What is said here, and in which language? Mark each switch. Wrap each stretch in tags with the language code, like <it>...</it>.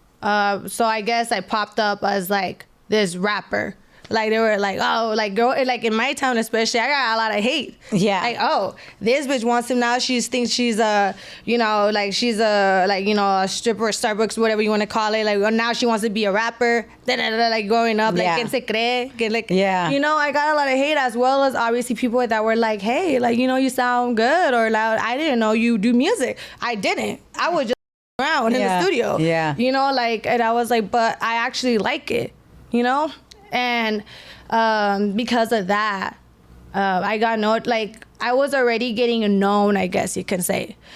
<en>So I guess I popped up as like this rapper. Like they were like, oh, like girl, like in my town especially, I got a lot of hate. Yeah. Like, oh, this bitch wants him now. She thinks she's a, you know, like she's a, like, you know, a stripper, Starbucks, whatever you want to call it. Like, well, now she wants to be a rapper. Like growing up, like,</en> <es>¿quién se cree?</es> <en>Like, yeah. You know, I got a lot of hate, as well as obviously people that were like, hey, like, you know, you sound good, or like, I didn't know you do music. I didn't. I was just around in the studio. Yeah. You know, like, and I was like, but I actually like it, you know? And because of that, I got like I was already getting known, I guess you can say.</en>